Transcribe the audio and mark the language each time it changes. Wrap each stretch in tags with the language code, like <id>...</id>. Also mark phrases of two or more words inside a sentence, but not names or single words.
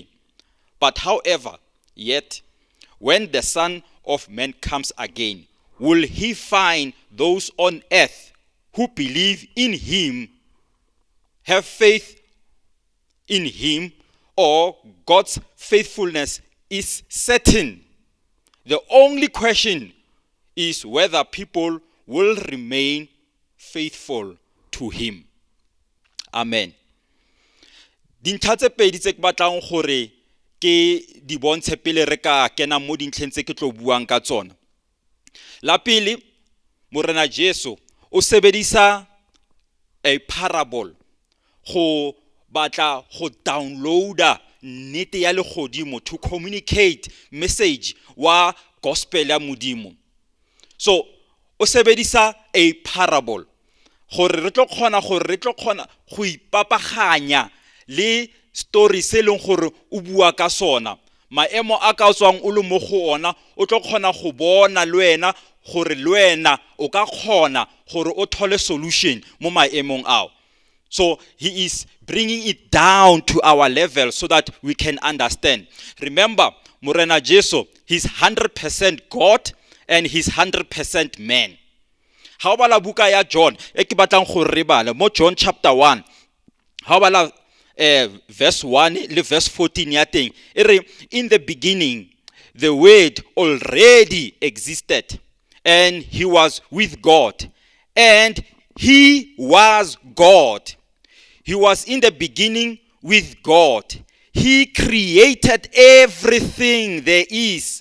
<en>But however, yet, when the Son of Man comes again, will he find those on earth who believe in him, have faith in him, or God's faithfulness is certain? The only question is whether people will remain faithful to him. Amen.</en> <tn>Dintlha tse pedi tse ke batlang gore ke di bontshe pele re ka kena mo dintlheng tse ke tlo buang ka tsona. La pele, Morena Jesu o sebedisa</tn> <en>a parable</en> <tn>go batla go downloada nnete ya legodimo,</tn> <en>to communicate message</en> <tn>wa gospel ya modimo. So o sebedisa</tn> <en>a parable</en> <tn>gore re tlo kgona go ipapaganya le story se leng gore o bua ka sona. Maemo a ka tswang o le mo go ona o tlo kgona go bona le wena gore le wena o ka kgona gore o thole solution mo maemong ao.</tn> <en>So he is bringing it down to our level so that we can understand. Remember,</en> <tn>Morena Jesu,</tn> <en>he's 100% God and he's 100% man.</en> <tn>How bala buka ya John, e ke batlang go re bala mo John chapter 1. How bala verse 1 le verse 14 ya teng.</tn> <en>In the beginning, the word already existed and he was with God and he was God. He was in the beginning with God. He created everything there is.</en>